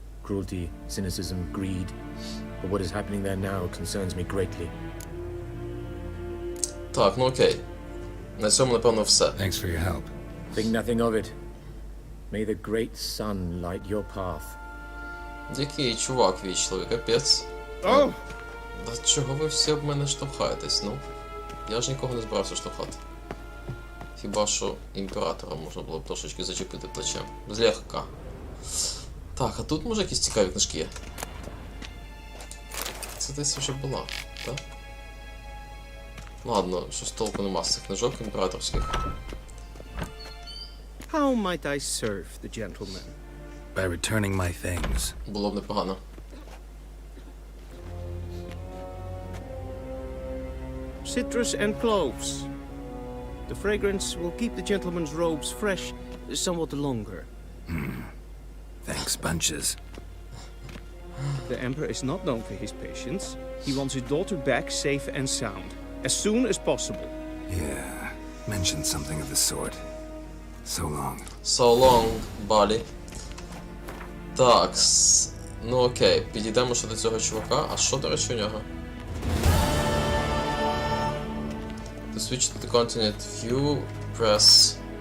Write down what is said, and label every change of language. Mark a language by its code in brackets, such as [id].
[en] Cruelty, cynicism, greed. But what is happening there now concerns me greatly. [uk] Так, ну окей. На цьому, напевно, все. [en] Thanks for your help. Think nothing of it. May the great sun light your path. [uk] Який чувак вічливий, капець. Oh! Да чого ви всі об мене штовхаєтесь, ну? Я ж нікого не збирався штовхати. Хіба що імператора можна було б трошечки зачепити плечем. Злегка. Так, а тут може якісь цікаві книжки є? Це десь вже була, так? Ладно, щось толку нема з цих книжок імператорських. [en] How might I serve the gentleman? By returning my things. [uk] Було б непогано. [en] Citrus and cloves. The fragrance will keep the gentleman's robes fresh somewhat longer. Thanks, bunches. The Emperor is not known for his patience. He wants his daughter back safe and sound, as soon as possible. Yeah, mentioned something of the sort. So long. So long, buddy. [uk] Так, ну окей, підійдемо ще до цього чувака. А що, до речі, у нього? [en] To switch to the continent view, press...